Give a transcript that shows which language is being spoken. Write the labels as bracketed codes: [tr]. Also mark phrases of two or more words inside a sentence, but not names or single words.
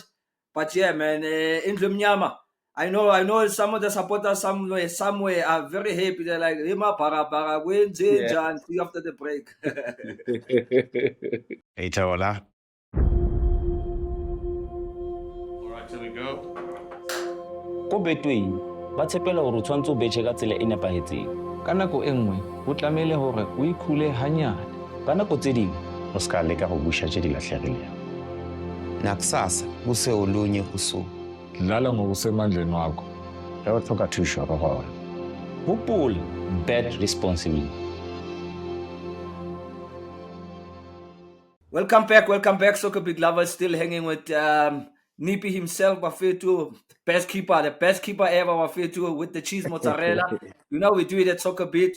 [en] But man, in Mnyama, I know some of the supporters somewhere are very happy. They're like, para, see after the break. Hey, Tawala. Here we go. [st] Ko Betway ba tshepela hore o tshwantse o betjhe ka tsela e nepahetseng. Ka nako e nngwe ho tlamehile hore o ikhule hanyane. Ka nako tse ding [nso] o ska leka go busha tše di lahlegilego. [zu] Nakusasa kuse olunye usuku. Dlala ngokusemandleni wakho. [nso] Ge o tlhoka thušo go gona. hopola, [en] bet responsibly. Welcome back, SoccerBeat lovers. Still hanging with Nipi himself, Wafetu, the best keeper ever, Wafetu, with the cheese mozzarella. We do it at SoccerBeat.